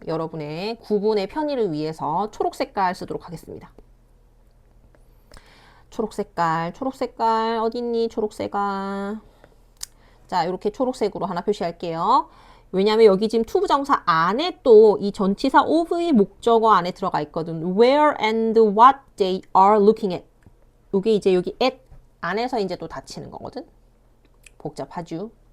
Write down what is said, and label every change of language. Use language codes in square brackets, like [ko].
[ko] 여러분의 구분의 편의를 위해서 초록 색깔 쓰도록 하겠습니다. 초록 색깔 어디 있니? 초록색아. 자, 이렇게 초록색으로 하나 표시할게요. 왜냐면 여기 지금 to 부정사 안에 또 이 전치사 of의 목적어 안에 들어가 있거든. [en] Where and what they are looking at. [ko] 이게 이제 여기 at 안에서 이제 또 닫히는 거거든. 복잡하죠.